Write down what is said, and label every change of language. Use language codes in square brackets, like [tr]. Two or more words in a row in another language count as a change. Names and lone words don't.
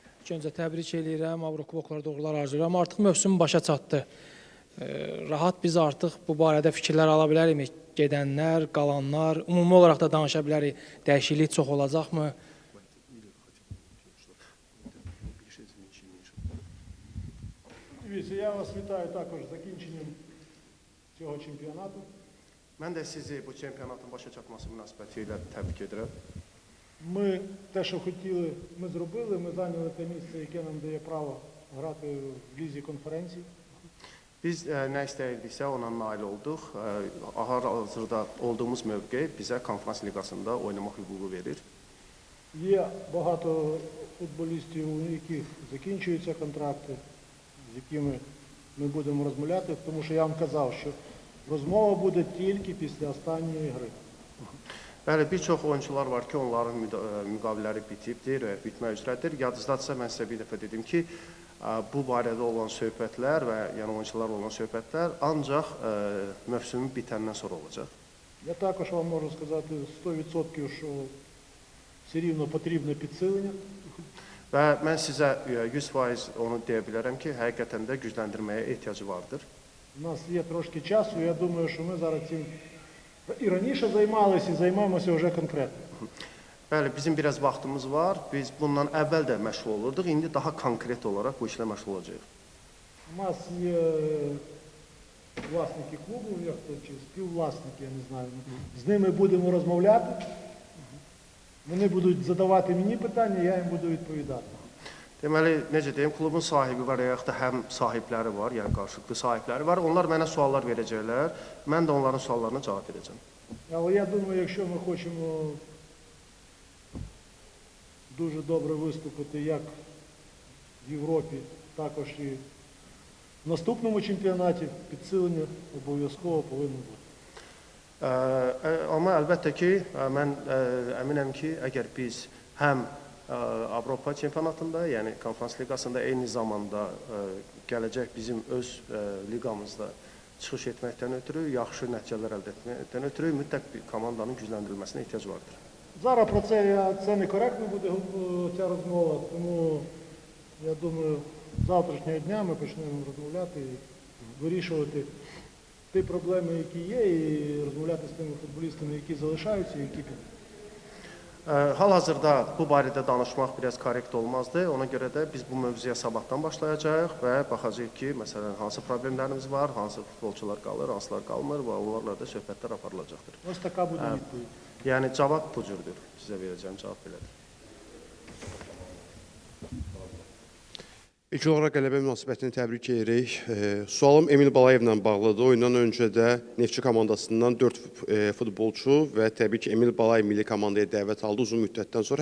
[az] İlk öncə təbrik edirəm, Avrokuboklara doğrular arzulayıram. Artıq mövsüm başa çatdı. Rahat biz artıq bu barədə fikirlər ala bilərikmi? Gedənlər, qalanlar, ümumi olaraq da danışa bilərik. Dəyişiklik çox olacaqmı? [uk] Дивіться, я вас вітаю також з закінченням цього чемпіонату. [az] Mən də sizi bu çempionatın başa çatması münasibəti ilə təbrik edirəm. [uk] Ми те, що хотіли, ми зробили. Ми зайняли те місце, яке нам дає право грати в лізі конференцій. [az] Biz nə istəyirdiksə ona nail olduq. Hal-hazırda olduğumuz mövqe bizə konferans liqasında oynamaq hüququ verir. [uk] Є багато футболістів, у яких закінчуються контракти, з якими ми будемо розмовляти, тому що я вам казав, що розмова буде тільки після останньої гри. [az] Bəli, bir çox oyuncular var ki, onların müqavilələri bitibdir və bitmək üzrədir. Yadınızdadırsa, mən sizə bir dəfə dedim ki, bu barədə olan söhbətlər və yəni oyuncularla olan söhbətlər ancaq mövsümün bitəndən sonra olacaq. [uk] Я також вам можу сказати 100%, що все рівно потрібне підсилення. [az] Və mən sizə 100% onu deyə bilərəm ki, həqiqətən də gücləndirməyə ehtiyacı vardır. [uk] У нас є трошки часу, я думаю, що ми зараз цим і раніше займалися, і займаємося вже конкретно. [az] Bəli, bizim biraz vaxtımız var. Biz bundan əvvəl də məşğul olurduq. İndi daha konkret olaraq bu işlə məşğul olacağıq. [uk] У нас є власники клубу, як то, чи співвласники, я не знаю. З ними будемо розмовляти. Вони будуть задавати мені питання, я їм буду відповідати. [az] Deməli, necə deyim, klubun sahibi var, yaxud da həm sahibləri var, yəni qarşılıqlı sahibləri var. Onlar mənə suallar verəcəklər, mən də onların suallarına cavab verəcəm. [uk] Але я думаю, якщо ми хочемо дуже добре виступити як в Європі, також і в наступному чемпіонаті, підсилення обов'язково повинно бути. [az] Amma əlbəttə ki, mən əminəm ki, əgər biz həm Avropa çempionatında, yəni konferans liqasında eyni zamanda gələcək bizim öz liqamızda çıxış etməkdən ötürü, yaxşı nəticələr əldə etməkdən ötürü mütləq bir komandanın gücləndirilməsinə ehtiyac vardır. [uk] Зараз про це некоректно буде ця розмова, тому я думаю, з завтрашнього дня ми почнемо розмовляти і вирішувати ті проблеми, які є, і розмовляти з тими футболістами, які залишаються, і які підуть. [az] Hal-hazırda bu barədə danışmaq biraz korrekt olmazdı. Ona görə də biz bu mövzuya sabahdan başlayacağıq və baxacağıq ki, məsələn, hansı problemlərimiz var, hansı futbolçular qalır, hansılar qalmır və onlarla da söhbətlər aparılacaqdır. [uk] Ось така буде відповідь. [az] Yəni cavab bu cürdür. Sizə verəcəyim cavab belədir. İlk olaraq qələbə münasibətini təbrik edirik. Sualım Emil Balayevlə bağlıdır. Oyundan öncə də Neftçi komandasından 4 futbolçu və təbii ki, Emil Balayev milli komandaya dəvət aldı uzun müddətdən sonra.